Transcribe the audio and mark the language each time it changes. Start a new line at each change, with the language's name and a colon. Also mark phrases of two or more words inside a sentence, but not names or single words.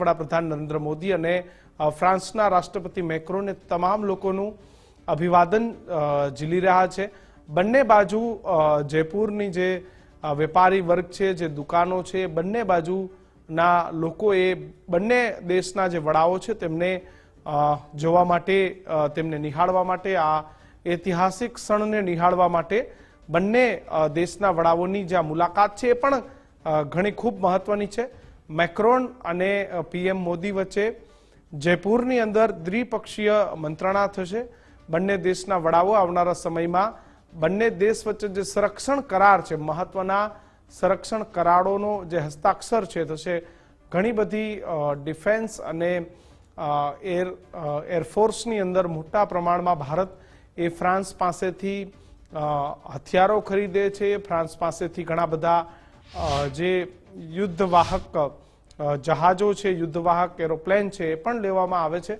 Gujarati: વડાપ્રધાન નરેન્દ્ર મોદી અને ફ્રાન્સના રાષ્ટ્રપતિ મેક્રોને તમામ લોકોનું અભિવાદન ઝીલી રહ્યા છે। બંને બાજુ જયપુરની જે વેપારી વર્ગ છે, જે દુકાનો છે, બંને બાજુના લોકો એ બંને દેશના જે વડાઓ છે તેમને જોવા માટે તેમને નિહાળવા માટે આ ઐતિહાસિક ક્ષણને નિહાળવા માટે બંને દેશના વડાઓની જે મુલાકાત છે એ પણ ઘણી ખૂબ મહત્વની છે। મેક્રોન અને પીએમ મોદી વચ્ચે જયપુરની અંદર દ્વિપક્ષીય મંત્રણા થશે। બંને દેશના વડાઓ આવનારા સમયમાં બંને દેશ વચ્ચે જે સંરક્ષણ કરાર છે, મહત્વના સંરક્ષણ કરારોનો જે હસ્તાક્ષર છે થશે। ઘણી બધી ડિફેન્સ અને એરફોર્સની અંદર મોટા પ્રમાણમાં ભારત એ ફ્રાન્સ પાસેથી હથિયારો ખરીદે છે। ફ્રાન્સ પાસેથી ઘણા બધા જે યુદ્ધવાહક જહાજો છે, યુદ્ધવાહક એરોપ્લેન છે એ પણ લેવામાં આવે છે।